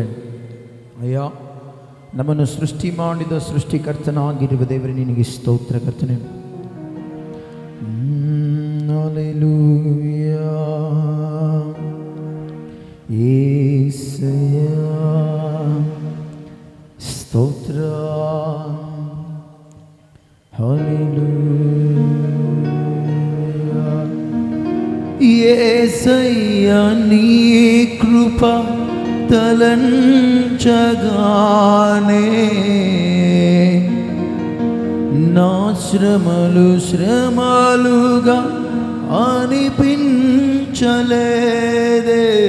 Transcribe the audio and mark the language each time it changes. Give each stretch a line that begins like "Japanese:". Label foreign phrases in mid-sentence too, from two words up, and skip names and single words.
Kannada: ಅಯ್ಯ, ನಮ್ಮನ್ನು ಸೃಷ್ಟಿ ಮಾಡಿದ ಸೃಷ್ಟಿಕರ್ತನಾಗಿರುವ ದೇವರೇ ನಿನಗೆ ಸ್ತೋತ್ರ ಕರ್ತನೆ. ಹಲ್ಲೆಲೂಯಾ. యేసయ్య ಸ್ತೋತ್ರ.
Telugu: హల్లెలూయా. యేసయ్యా నీ కృప తలంచగానే నా శ్రమలుగా అనిపించలేదే.